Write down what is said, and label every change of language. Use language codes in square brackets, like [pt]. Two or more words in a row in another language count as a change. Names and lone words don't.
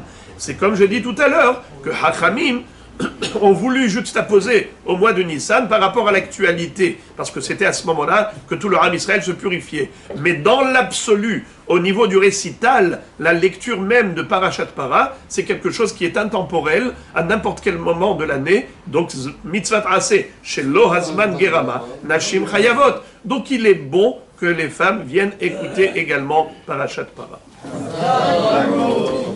[fr] C'est comme je dis tout à l'heure, que Hachamim ont voulu juxtaposer au mois de Nissan par rapport à l'actualité, parce que c'était à ce moment-là que tout le [he] עם ישראל [fr] se purifiait. Mais dans l'absolu, au niveau du récital, la lecture même de Parashat Para, c'est quelque chose qui est intemporel à n'importe quel moment de l'année. Donc, [he] מצוה עשה, שלא הזמן גרמא, נשים חייבות. [fr] Donc, il est bon que les femmes viennent écouter également Parashat Para.